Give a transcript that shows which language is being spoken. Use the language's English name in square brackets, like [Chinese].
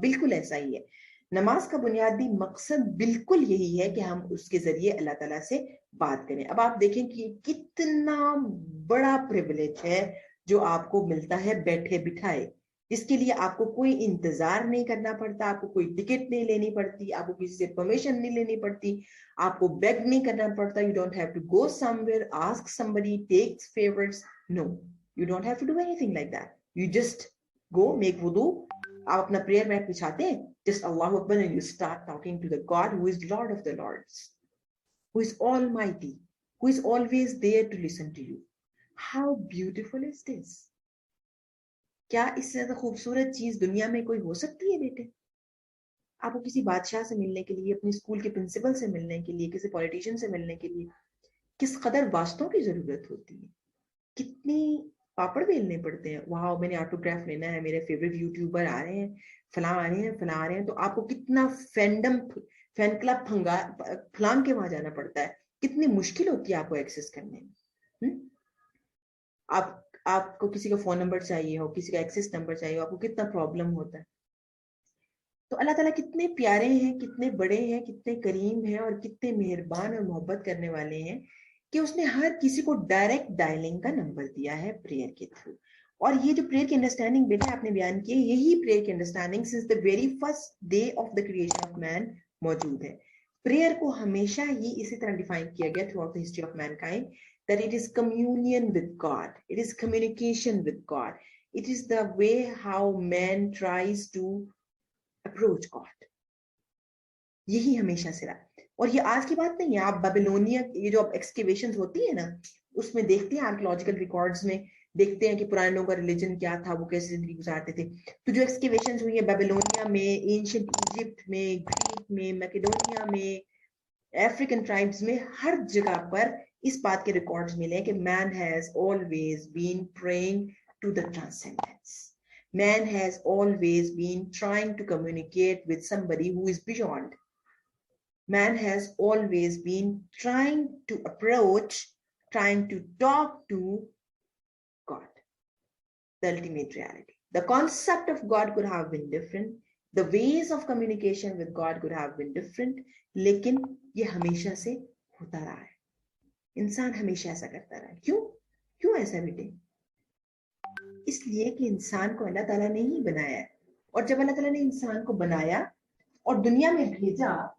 [Urdu] بالکل ایسا ہی ہے, نماز کا بنیادی مقصد بالکل یہی ہے کہ ہم اس کے ذریعے اللہ تعالیٰ سے بات کریں. اب آپ دیکھیں کہ کتنا بڑا پریویلیج ہے جو آپ کو ملتا ہے بیٹھے بٹھائے, جس کے لیے آپ کو کوئی انتظار نہیں کرنا پڑتا, آپ کو کوئی ٹکٹ نہیں لینی پڑتی, آپ کو کسی سے پرمیشن نہیں لینی پڑتی, آپ کو بیگ نہیں کرنا پڑتا. [English] You don't have to go somewhere, ask somebody, take favors. No, you don't have to do anything like that. You just go, make wudu, [Urdu] آپ اپنا [English] prayer mat [Urdu] بچھاتے ہیں, [English] just Allahu Akbar, and you start talking to the God who is Lord of the Lords, who is almighty, who is always there to listen to you. How beautiful is this? [Urdu] کیا اس سے زیادہ خوبصورت چیز دنیا میں کوئی ہو سکتی ہے بیٹے؟ آپ کو کسی بادشاہ سے ملنے کے لیے, اپنے اسکول کے پرنسپل سے ملنے کے لیے, کسی پولیٹیشین سے ملنے کے لیے کس قدر واسطوں کی ضرورت ہوتی ہے, کتنی پاپڑ بیلنے پڑتے ہیں. واو, میں نے آٹوگراف لینا ہے, میرے فیوریٹ یوٹیوبر آ رہے ہیں, فلاں آ رہے ہیں, فلاں آ رہے ہیں, تو آپ کو کتنا فین کلب پھلان کے وہاں جانا پڑتا ہے, کتنی مشکل ہوتی ہے آپ کو ایکسس کرنے میں. آپ کو کسی کا فون نمبر چاہیے ہو, کسی کا ایکسس نمبر چاہیے ہو, آپ کو کتنا پرابلم ہوتا ہے. تو اللہ تعالیٰ کتنے پیارے ہیں, کتنے بڑے ہیں, کتنے کریم ہیں, اور کتنے مہربان اور محبت کرنے والے ہیں کہ اس نے ہر کسی کو ڈائریکٹ ڈائلنگ کا نمبر دیا ہے پریئر کے تھرو. اور یہ جو پریئر کی انڈرسٹینڈنگ بیٹا آپ نے بیان کی, یہی پریئر کی understanding [English] since the very first day of the creation of man [Urdu] موجود ہے. پریئر کو ہمیشہ ہی اسی طرح ڈیفائن کیا گیا through out the history of main kind, [English] that it is communion with God, it is communication with God, it is the way how man tries to approach God. [Urdu] یہی ہمیشہ سے رہا. اور یہ آج کی بات نہیں ہے, آپ بیبلونیا یہ جو ایکسکیویشنز ہوتی ہے نا, اس میں دیکھتے ہیں, آرکیولوجیکل ریکارڈز میں دیکھتے ہیں کہ پرانے لوگوں کا ریلیجن کیا تھا, وہ کیسے زندگی گزارتے تھے. تو جو ایکسکیویشنز ہوئی ہیں بیبلونیا میں, اینشنٹ ایجپٹ میں, گریک میں, میکیڈونیا میں, افریقن ٹرائبز میں, ہر جگہ پر اس بات کے ریکارڈز ملے کہ [English] man has always been praying to the transcendence. Man has always been trying to communicate with somebody who is beyond. Man has always been trying to approach, trying to talk to God, the ultimate reality. The concept of God could have been different. The ways of communication with God could have been different. [Urdu] لیکن یہ ہمیشہ سے ہوتا رہا ہے, انسان ہمیشہ ایسا کرتا رہا ہے. کیوں ایسا بیٹے؟ اس لیے کہ انسان کو اللہ تعالیٰ نے ہی بنایا ہے, اور جب اللہ تعالیٰ نے انسان کو بنایا اور دنیا میں بھیجا,